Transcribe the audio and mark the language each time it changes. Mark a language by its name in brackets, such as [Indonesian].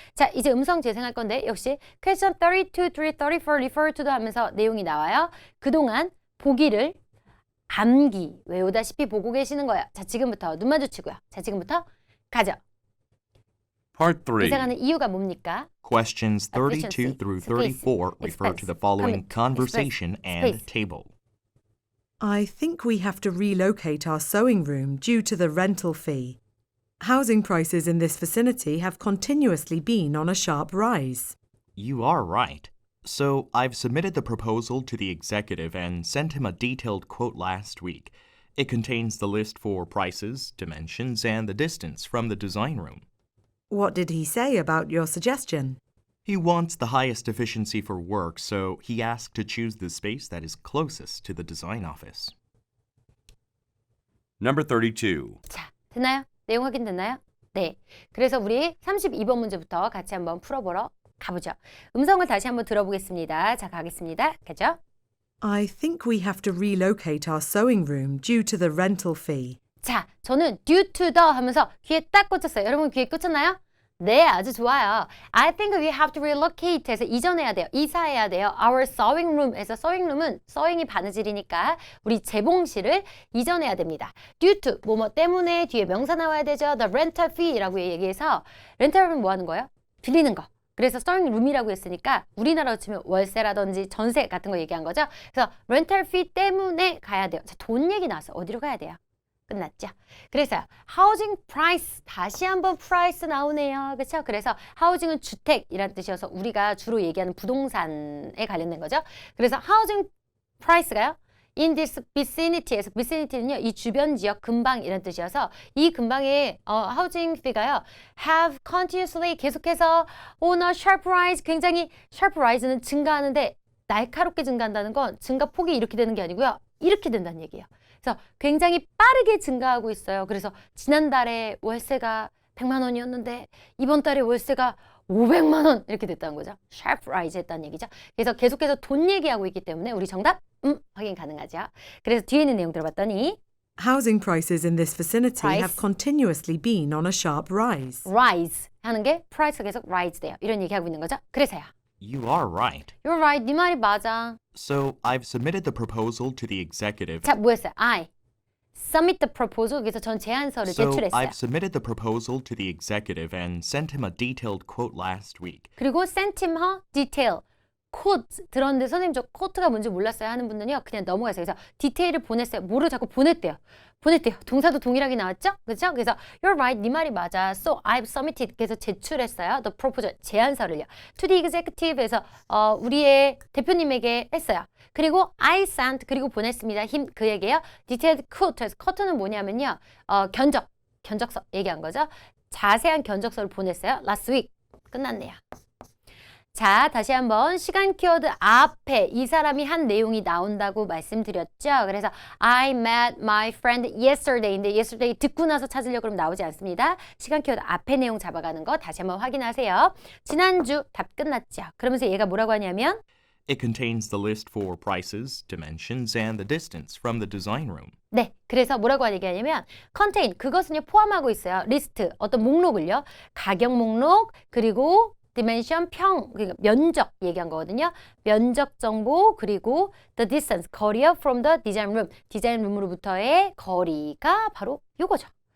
[Korean] 자, 이제 음성 재생할 건데 역시 question 32, 3, 34 refer to도 하면서 내용이 나와요. 그동안 보기를 암기 외우다시피 보고 계시는 거예요. 자, 지금부터 눈 마주치고요. 자, 지금부터 가죠. [English] Part 3. [Korean] 이사가는 이유가 뭡니까? [English] Questions 32 Efficiency, through space, 34 refer to the following conversation and space. table. I think we have to relocate our sewing room due to the rental fee. Housing prices in this vicinity have continuously been on a sharp rise. You are right. So I've submitted the proposal to the executive and sent him a detailed quote last week. It contains the list for prices, dimensions, and the distance from the design room. What did he say about your suggestion? He wants the highest efficiency for work, so he asked to choose the space that is closest to the design office. Number 32. [Korean] 자, 됐나요? 내용 확인 됐나요? 네. 그래서 우리 32번 문제부터 같이 한번 풀어보러 가보죠. 음성을 다시 한번 들어보겠습니다. 자, 가겠습니다. 가죠? [English] I think we have to relocate our sewing room due to the rental fee. [Korean] 자, 저는 due to the 하면서 귀에 딱 꽂혔어요. 여러분 귀에 꽂혔나요? 네, 아주 좋아요. [English] I think we have to relocate [Korean] 해서 이전해야 돼요. 이사해야 돼요. [English] Our sewing room [Korean] 에서 sewing room은 sewing이 바느질이니까 우리 재봉실을 이전해야 됩니다. due to 뭐뭐 때문에 뒤에 명사 나와야 되죠. [English] The rental fee [Korean] 라고 얘기해서 렌탈은 뭐 하는 거예요? 빌리는 거. 그래서 sewing room이라고 했으니까 우리나라로 치면 월세라든지 전세 같은 거 얘기한 거죠. 그래서 rental fee 때문에 가야 돼요. 자, 돈 얘기 나왔어요. 어디로 가야 돼요? 끝났죠. 그래서 housing price 다시 한번 price 나오네요. 그렇죠? 그래서 housing은 주택이란 뜻이어서 우리가 주로 얘기하는 부동산에 관련된 거죠. 그래서 housing price가요. in this vicinity에서 vicinity는요. 이 주변 지역 근방이란 뜻이어서 이 근방의 housing fee가요. have continuously 계속해서 [English] on a sharp rise [Korean] 굉장히 sharp rise는 증가하는데 날카롭게 증가한다는 건 증가폭이 이렇게 되는 게 아니고요. 이렇게 된다는 얘기예요. 그래서 굉장히 빠르게 증가하고 있어요. 그래서 지난달에 월세가 100만 원이었는데 이번 달에 월세가 500만 원 이렇게 됐다는 거죠. sharp rise 했다는 얘기죠. 그래서 계속해서 돈 얘기하고 있기 때문에 우리 정답 확인 가능하죠. 그래서 뒤에 있는 내용 들어봤더니 [English] Housing prices in this vicinity Price. have continuously been on a sharp rise. [Korean] rise 하는 게 price가 계속 rise 돼요. 이런 얘기하고 있는 거죠. 그래서요. [English] You are right. You're right. [Korean] 네 말이 맞아. [English] So I've submitted the proposal to the executive. [Korean] 자, 뭐였어요? [English] I submit the proposal. [Korean] 그래서 전 제안서를 [English] So [Korean] 제출했어요. [English] I've submitted the proposal to the executive and sent him a detailed quote last week. 그리고 sent him her detail. [Korean] quote 들었는데 선생님 저 quote가 뭔지 몰랐어요 하는 분들은요. 그냥 넘어가세요. 그래서 디테일을 보냈어요. 뭐를 자꾸 보냈대요. 보냈대요. 동사도 동일하게 나왔죠? 그렇죠? [English] 그래서 you're right. [Korean] 네 말이 맞아. [English] So I've submitted. [Korean] 그래서 제출했어요. The proposal. 제안서를요. To the executive에서 우리의 대표님에게 했어요. 그리고 I sent. 그리고 보냈습니다. 그에게요. [English] Detailed quote. [Korean] quote는 뭐냐면요. 견적서 얘기한 거죠. 자세한 견적서를 보냈어요. Last week. 끝났네요. 자, 다시 한번 시간 키워드 앞에 이 사람이 한 내용이 나온다고 말씀드렸죠. 그래서 [English] I met my friend yesterday [Korean] 인데 yesterday 듣고 나서 찾으려고 그러면 나오지 않습니다. 시간 키워드 앞에 내용 잡아가는 거 다시 한번 확인하세요. 지난주 답 끝났죠. 그러면서 얘가 뭐라고 하냐면 [English] It contains the list for prices, dimensions, and the distance from the design room. [Korean] 네, 그래서 뭐라고 얘기하냐면 contain, 그것은요 포함하고 있어요. 리스트, 어떤 목록을요. 가격 목록, 그리고 dimension, 그러니까 면적 얘기한 거거든요. 면적 정보, 그리고 the distance, 거리요 from the design room, 디자인 룸으로부터의 거리가 바로 요거죠.